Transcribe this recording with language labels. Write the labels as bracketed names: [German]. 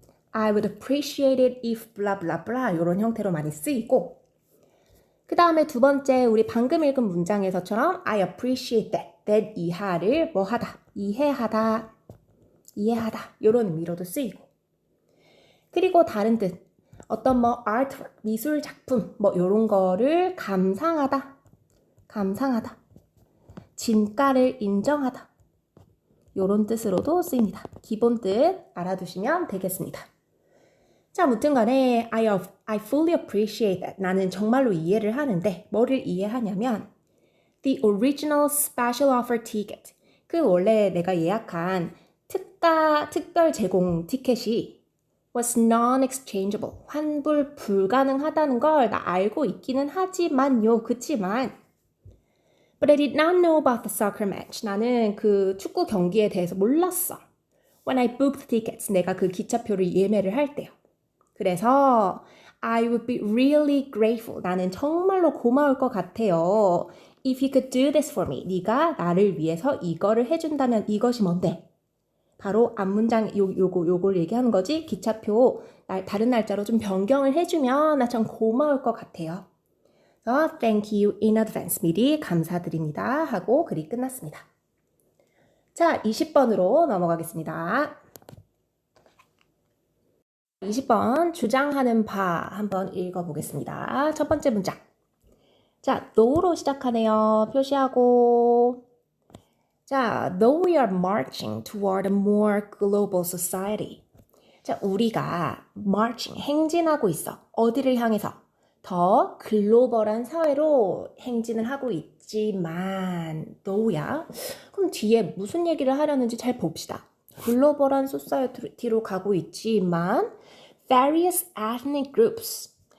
[English] I would appreciate it if blah blah [Korean] blah 이런 형태로 많이 쓰이고 그 다음에 두 번째 우리 방금 읽은 문장에서처럼 [English] I appreciate that [Korean] 이하를 하다, 이해하다 이런 의미로도 쓰이고 그리고 다른 뜻 어떤 artwork, 미술 작품 이런 거를 감상하다 진가를 인정하다 이런 뜻으로도 쓰입니다. 기본 뜻 알아두시면 되겠습니다. 자, 아무튼 간에 [English] I fully appreciate that. [Korean] 나는 정말로 이해를 하는데 뭐를 이해하냐면 [English] the original special offer ticket. [Korean] 그 원래 내가 예약한 특별 제공 티켓이 [English] was non-exchangeable. [Korean] 환불 불가능하다는 걸 나 알고 있기는 하지만요. 그치만 [English] But I did not know about the soccer match. [Korean] 나는 그 축구 경기에 대해서 몰랐어. [English] When I booked tickets. [Korean] 내가 그 기차표를 예매를 할 때요. 그래서 [English] I would be really grateful. [Korean] 나는 정말로 고마울 것 같아요. [English] If you could do this for me. [Korean] 네가 나를 위해서 이거를 해준다면 이것이 뭔데? 바로 앞문장 요걸 얘기하는 거지. 기차표 다른 날짜로 좀 변경을 해주면 나 참 고마울 것 같아요. 그래서 [English] thank you in advance. [Korean] 미리 감사드립니다. 하고 글이 끝났습니다. 자, 20번으로 넘어가겠습니다. 20번 주장하는 바 한번 읽어보겠습니다. 첫 번째 문장. 자, now로 시작하네요. 표시하고. 자, [English] though we are marching toward a more global society. [Korean] 자, 우리가 marching, 행진하고 있어. 어디를 향해서? 더 글로벌한 사회로 행진을 하고 있지만, though야. 그럼 뒤에 무슨 얘기를 하려는지 잘 봅시다. 글로벌한 소사이어티로 가고 있지만, [English] various ethnic groups.